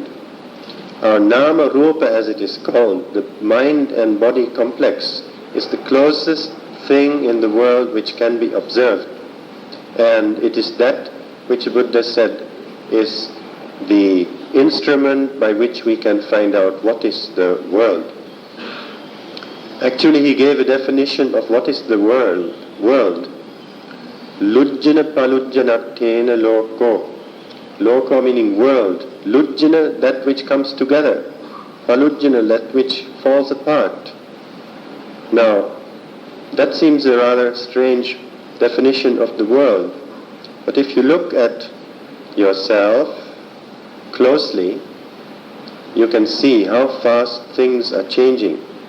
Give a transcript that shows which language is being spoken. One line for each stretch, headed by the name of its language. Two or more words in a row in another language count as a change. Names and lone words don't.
English: Our
Pali: nama rupa,
English: as it is called, the mind and body complex, is the closest thing in the world which can be observed. And it is that which Buddha said is the instrument by which we can find out what is the world. Actually, he gave a definition of what is the world.
Pali: Lujjana palujjanattena loko.
English: Loko meaning world. Lujjana, that which comes together. Palujjana, that which falls apart. Now, that seems a rather strange definition of the world. But if you look at yourself closely, you can see how fast things are changing.